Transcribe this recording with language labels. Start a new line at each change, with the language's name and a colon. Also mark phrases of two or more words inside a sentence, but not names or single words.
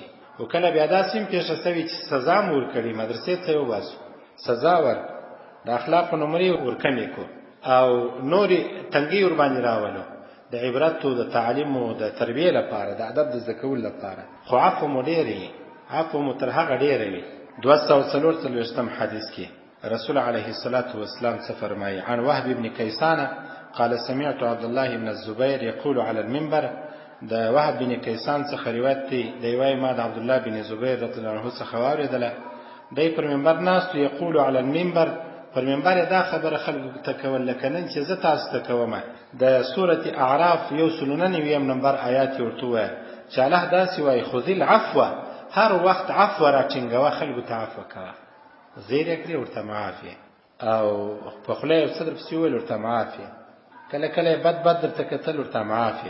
Pashto: او کله بیا داسې هم پېښه سوي چې سزا مو ورکړي، مدرسې ته یې وباسو، سزا ورکړو، د اخلاقو نمرې ورکمې کړو او نورې تنګۍ ورباندې راولو، د عبرت او د تعلیم او د تربیې لپاره، د ادب د زده کولو لپاره. خو عفو مو ډېرې وي، عفو مو تر هغه ډېره وي. 244 حدیث کې رسول
Arabic: عليه الصلاة والسلام
Pashto: څه فرمایي؟
Arabic: عن وهب بن کیسان قال سمعت عبد الله بن الزبير يقول على المنبر.
Pashto: د وهب بن کیسان څخه روایت دی، دی وايي ما د عبد الله بن زبیر
Arabic: رضی الله عنه
Pashto: څخه واورېدله، دی پر منبر ناست
Arabic: یقول على المنبر،
Pashto: پر منبر دا خبره خلکو ته کول لکه نن چې زه تاسو ته کومه. د سورة اعراف 199 نمبر آیات یې ورته ووایه چې الله داسې وایي
Arabic: خذ العفو،
Pashto: هر وخت عفو راټینګوه، خلکو ته عفو کوه، زیر یې کړې ورته معافي، او په خوله یې څه درپسې وویل ورته معافي، کله کله یې بد درته کتل ورته معافي.